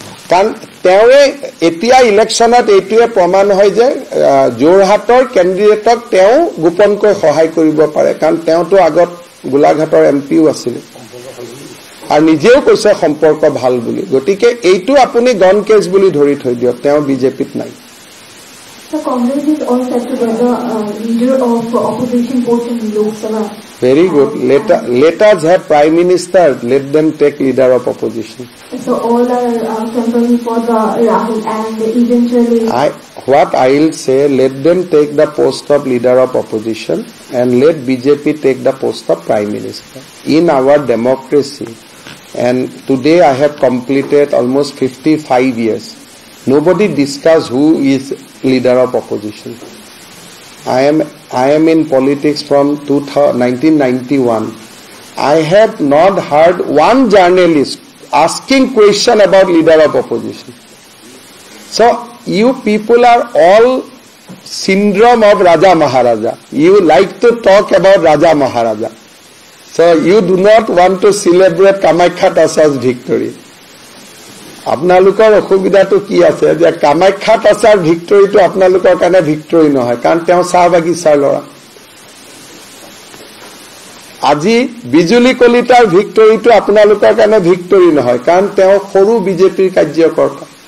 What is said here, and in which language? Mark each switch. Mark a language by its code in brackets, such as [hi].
[as] কাৰণ তেওঁৱে এতিয়া ইলেকশ্যনত এইটোৱে প্ৰমাণ হয় যে যোৰহাটৰ কেণ্ডিডেটক তেওঁ গোপনকৈ সহায় কৰিব পাৰে, কাৰণ তেওঁতো আগত গোলাঘাটৰ MPও আছিল আৰু নিজেও কৈছে সম্পৰ্ক ভাল বুলি। গতিকে এইটো আপুনি গন কেছ বুলি ধৰি থৈ দিয়ক, তেওঁ বিজেপিত নাই। [en] So Congress is all set together leader of opposition post in Lok Sabha. Very good. Let us have Prime Minister. Let them take leader of opposition. So all are campaigning for the Rahul and eventually. What I will say, let them take the post of leader of opposition and let BJP take the post of Prime Minister. In our democracy, and today I have completed almost 55 years. Nobody discuss who is leader of opposition. I am in politics from 1991. I have not heard one journalist asking question about leader of opposition. So you people are all syndrome of Raja Maharaja. You like to talk about Raja Maharaja. So you do not want to celebrate Kamakhya Tasa's victory. [as] আপোনালোকৰ অসুবিধাটো কি আছে যে কামাখ্যা তাছাৰ ভিক্টৰীটো আপোনালোকৰ কাৰণে victory নহয়, কাৰণ তেওঁ চাহ বাগিচাৰ ল'ৰা। আজি বিজুলী কলিতাৰ ভিক্টৰীটো আপোনালোকৰ কাৰণে ভিক্টৰী নহয়, কাৰণ তেওঁ সৰু বিজেপিৰ কাৰ্যকৰ্তা।